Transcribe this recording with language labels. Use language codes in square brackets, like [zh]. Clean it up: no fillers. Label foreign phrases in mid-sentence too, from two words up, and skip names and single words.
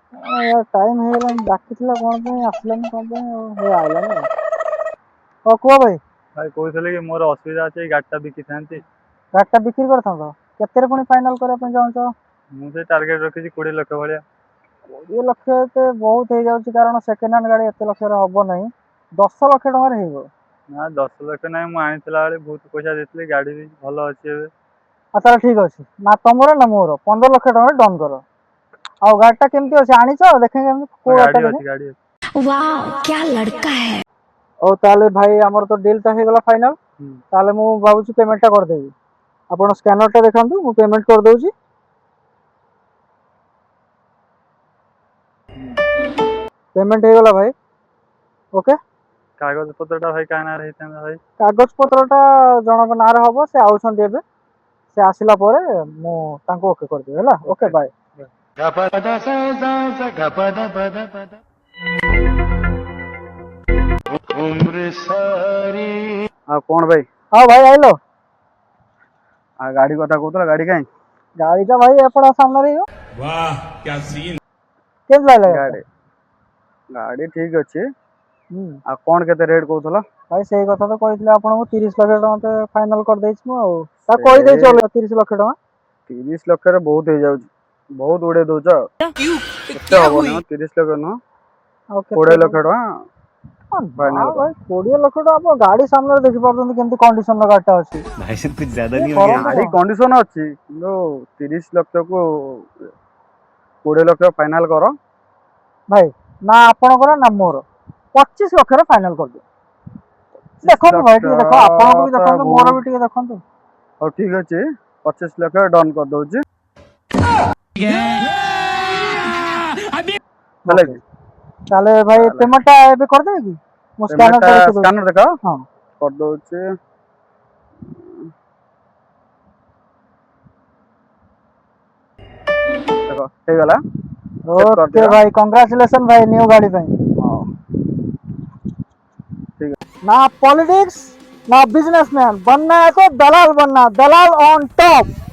[or] यार टाइम ହେଇଗଲାଣି ଡାକିଥିଲା କଣ ପାଇଁ ଆସିଲାନି କଣ ପାଇଁ ହେ ଆଇଲାନି ଆଉ କୁହ ଭାଇ ଭାଇ କହୁଥିଲେ କି ମୋର ଅସୁବିଧା ଅଛି ଗାଡ଼ିଟା ବିକିଥାନ୍ତି। ଗାଡ଼ିଟା ବିକ୍ରି କରିଥାନ୍ତ କେତେରେ ପୁଣି ଫାଇନାଲ କରିବା ପାଇଁ ଚାହୁଁଛ? ମୁଁ ସେ ଟାର୍ଗେଟ ରଖିଛି 20 ଲକ୍ଷ ଭଳିଆ। 20 ଲକ୍ଷ ଏତେ ବହୁତ ହେଇଯାଉଛି କାରଣ ସେକେଣ୍ଡ ହ୍ୟାଣ୍ଡ ଗାଡ଼ି ଏତେ ଲକ୍ଷରେ ହବ ନାହିଁ 10 ଲକ୍ଷ ଟଙ୍କାରେ ହେଇଯିବ। ନା 10 ଲକ୍ଷ ନାହିଁ, ମୁଁ ଆଣିଥିଲା ବେଳେ ବହୁତ ପଇସା ଦେଇଥିଲି, ଗାଡ଼ି ବି ଭଲ ଅଛି ଏବେ। ଆଉ ତାହେଲେ ଠିକ ଅଛି ନା ତମର ନା ମୋର 15 ଲକ୍ଷ ଟଙ୍କାରେ ଡନ୍ କର। ଆଉ ଗାଡ଼ିଟା କେମିତି ଅଛି ଆଣିଛ ଦେଖେ କେମିତି କୋଉ ଗାଡ଼ିଟା ଗାଡ଼ି ଦେଖେ। ଅଛି ଗାଡ଼ି ଅଛି। [hi] वाह क्या लड़का है। [or] ହଉ ତାହେଲେ ଭାଇ ଆମର ତ ଡିଲ୍ଟା ହେଇଗଲା ଫାଇନାଲ। ହୁଁ। ତାହେଲେ ମୁଁ ଭାବୁଛି ପେମେଣ୍ଟଟା କରିଦେବି। ଆପଣ ସ୍କାନରଟା ଦେଖାନ୍ତୁ ମୁଁ ପେମେଣ୍ଟ କରିଦେଉଛି। पेमेंट ହେଇଗଲା ଭାଇ ଓକେ। କାଗଜ ପତ୍ରଟା ଭାଇ କାହା ନାଁରେ ହେଇଥାନ୍ତା ଭାଇ? କାଗଜ ପତ୍ରଟା ଜଣଙ୍କ ନାଁରେ ହବ, ସେ ଆଉଛନ୍ତି ଏବେ, ସେ ଆସିଲା ପରେ ମୁଁ ତାଙ୍କୁ ଓକେ କରିଦେବି ହେଲା। ଓକେ ବାଏ। ଆଉ କଣ ଭାଇ? ହଁ ଭାଇ ଆଇଲ। ଆଉ ଗାଡ଼ି କଥା କହୁଥିଲା, ଗାଡ଼ି କାହିଁ? ଗାଡ଼ିଟା ଭାଇ ଆପଣ ସାମ୍ନାରେ ହେଇବ। [hi] वाह क्या सीन। [or] କେମିତି ଲାଗିଲା ଗାଡ଼ିଟା? ଗାଡ଼ି ଗାଡ଼ି ଠିକ ଅଛି। ହୁଁ ଆଉ କଣ କେତେ ରେଟ୍ କହୁଥିଲ? ଭାଇ ସେଇ କଥା ତ କହିଥିଲି ଆପଣଙ୍କୁ 30 ଲକ୍ଷ ଟଙ୍କା ଫାଇନାଲ କରିଦେଇଛି ମୁଁ ଆଉ। ତାକୁ ସେ କହିଦେଇଛି ଅଲଗା 30 ଲକ୍ଷ ଟଙ୍କା। 30 ଲକ୍ଷରେ ବହୁତ ହେଇଯାଉଛି, ବହୁତ ଉଡ଼େଇ ଦଉଛ। ଏତେ ହବନି ମ, 30 ଲକ୍ଷ ନୁହଁ, ଆଉ କେତେ 20 ଲକ୍ଷ ଟଙ୍କା ନା ଫାଇନାଲ କର। ଭାଇ 20 ଲକ୍ଷ ଟଙ୍କା ଆପଣ ଗାଡ଼ି ସାମ୍ନାରେ ଦେଖିପାରୁଛନ୍ତି କେମିତି କଣ୍ଡିସନର ଗାଡ଼ିଟା ଅଛି। [hi] भाई साहब कुछ ज्यादा [or] ଇଏ [hi] नहीं हो गया। [or] କରନ୍ତୁ ଗାଡ଼ି କଣ କଣ୍ଡିସନ ଅଛି କିନ୍ତୁ 30 ଲକ୍ଷକୁ 20 ଲକ୍ଷ ଫାଇନାଲ କର। ଭାଇ ନା ଆପଣଙ୍କର ନା ମୋର 25 ଲକ୍ଷରେ ଫାଇନାଲ କରିଦିଅ। 25 ଦେଖନ୍ତୁ ଭାଇ ଲକ୍ଷ ଟିକେ ଦେଖ, ଆପଣଙ୍କୁ ବି ତ ଦେଖନ୍ତୁ ମୋର ବି ଟିକେ ଦେଖନ୍ତୁ। ହଉ ଠିକ ଅଛି, 25 ଲକ୍ଷ ଡନ୍ କରିଦଉଛି। ହେଲା ଓକେ କି? ତାହେଲେ ଭାଇ ତାହେଲେ ପେମେଣ୍ଟଟା ଏବେ କରିଦେବେ କି? ମୁଁ ପେମେଣ୍ଟଟା ସ୍କାନରଟା ଦେଖି ଦଉଛି। ସ୍କାନର ଦେଖ, ହଁ କରିଦଉଛି। ଦେଖ ହେଇଗଲା, ଚେକ୍ ओके କରିଦିଅ। [hi] भाई कांग्रेचुलेशन भाई न्यू गाड़ी पे। [or] ହଉ ଠିକ ଅଛି। [hi] ना पॉलिटिक्स ना बिजनेसमैन बनना है तो दलाल बनना, दलाल [en] on top.